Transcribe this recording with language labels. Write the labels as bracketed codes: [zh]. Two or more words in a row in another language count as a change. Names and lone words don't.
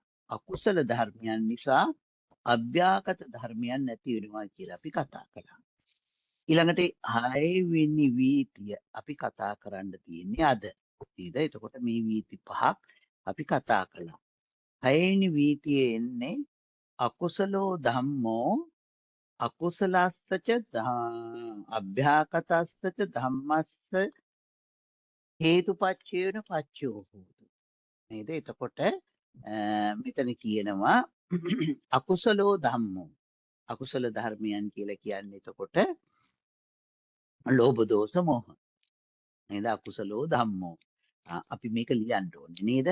[si] අකුසල ධර්මයන් නිසා අභ්‍යාකත ධර්මයන් නැති වෙනවා කියලා අපි කතා කළා. ඊළඟට 6 වෙනි වීතිය අපි කතා කරන්න තියෙන්නේ අද. නේද? එතකොට මේ වීති පහක් අපි කතා කළා. 6 වෙනි වීතියේ එන්නේ [pi] අකුසලෝ ධම්මෝ අකුසලස්සච අභ්‍යාකතස්සච ධම්මස්ස හේතුපච්චේන පච්චයෝ හෝතු. [si] නේද? එතකොට මෙතන කියනවා [pi] අකුසලෝ ධම්මෝ [si] අකුසල ධර්මයන් කියලා කියන්නේ එතකොට ලෝභ දෝෂ මොහ. නේද? [pi] අකුසලෝ ධම්මෝ. [si] අපි මේක ලියන්න ඕනේ නේද?